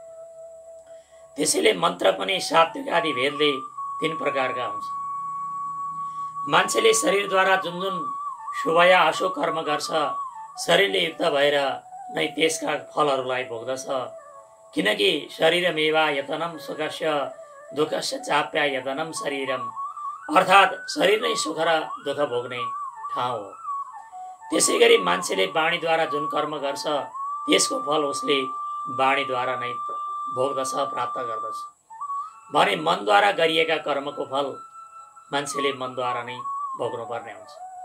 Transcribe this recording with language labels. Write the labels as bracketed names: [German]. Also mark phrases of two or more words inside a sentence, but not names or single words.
[Nepali] त्यसैले मन्त्र पनि सात्विक आदि भेदले 3 प्रकारका हुन्छन्। मान्छेले शरीरद्वारा जुन जुन शुभ या अशुभ कर्म गर्छ शरीरले युक्त भएर नै त्यसका फलहरूलाई भोग्दछ। [Sanskrit] किनकि शरीरमेवा यतनम सुखस्य दुःखस्य चाप्या यतनम शरीरम, [Nepali] अर्थात् शरीर नै सुख र दुःख भोग्ने ठाउँ हो। त्यसै गरी मान्छेले वाणीद्वारा जुन कर्म गर्छ त्यसको फल उसले वाणीद्वारा नै भोग्दछ, प्राप्त गर्दछ भने मनद्वारा गरिएका कर्मको फल मान्छेले मनद्वारा नै भोग्नुपर्ने हुन्छ।